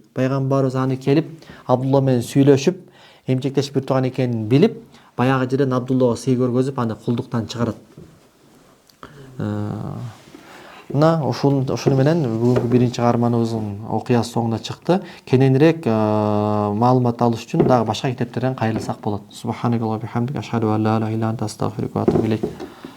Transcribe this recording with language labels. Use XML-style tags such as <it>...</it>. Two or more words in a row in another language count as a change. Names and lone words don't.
<ky>Пайгамбарыбыз аны келип, Абдулла менен сүйлөшүп, эмчектеш бир тууган экенин билип, баягы жерден Абдуллага сый көргөзүп, аны кулдуктан чыгарат. Мына ушуну менен бүгүнкү биринчи каарманыбыздын окуясы соңуна чыкты. Кененирээк маалымат алыш үчүн дагы башка китептерден кайрылсак болот.</ky> <ar>سبحانك اللهم وبحمدك أشهد أن لا إله إلا أنت أستغفرك وأتوب إليك.</ar>